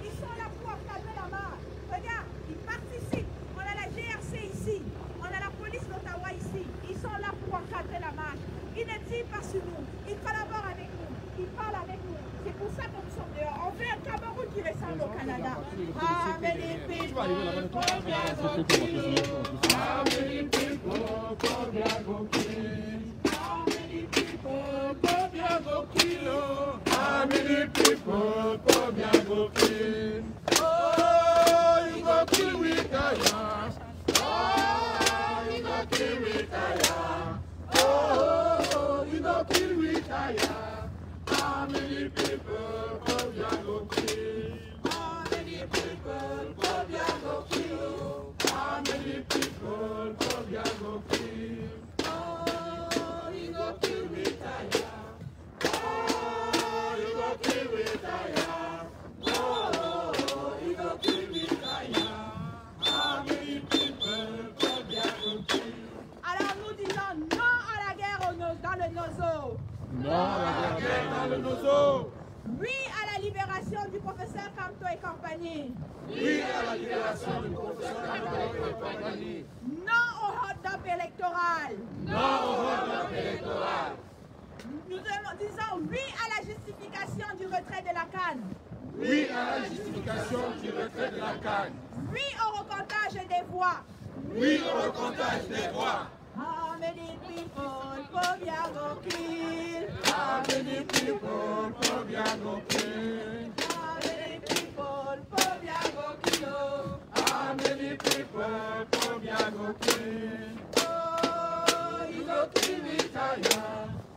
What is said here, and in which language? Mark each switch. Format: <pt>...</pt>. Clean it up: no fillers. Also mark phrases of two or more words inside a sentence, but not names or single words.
<fr>Ils sont là pour encadrer la marche. Regarde, ils participent. On a la GRC ici. On a la police d'Ottawa ici. Ils sont là pour encadrer la marche. Ils ne tirent pas sur nous. Ils collaborent avec nous. Ils parlent avec nous. C'est pour ça que nous sommes dehors. On veut un Cameroun qui ressemble au Canada. Ah, mais les pays.</fr> <pcm>How many people come here go kill? Oh, you go kill with Kaya. Oh, you go kill with Kaya. Oh, you go kill with Kaya. How many people come here go kill? How many people come here go kill? How many people come here go kill? Oh, you go kill with Kaya.</pcm> <fr>Alors nous disons non à la guerre dans le Nozo. Non à la guerre dans le Nozo. Oui à la libération du professeur Kamto et compagnie. Oui à la libération du professeur Kamto et compagnie. Non au hold-up électoral. Non au hold-up électoral. Nous disons oui à la justification du retrait de la CAN. Oui à la justification du retrait de la CAN. Oui au recomptage des voix. Oui au recomptage des voix.</fr> <pcm>How many people come here go kill? How many people come here go kill? How many people come here go kill? How many people come here go kill? Oh, you go kill with Kaya.</pcm>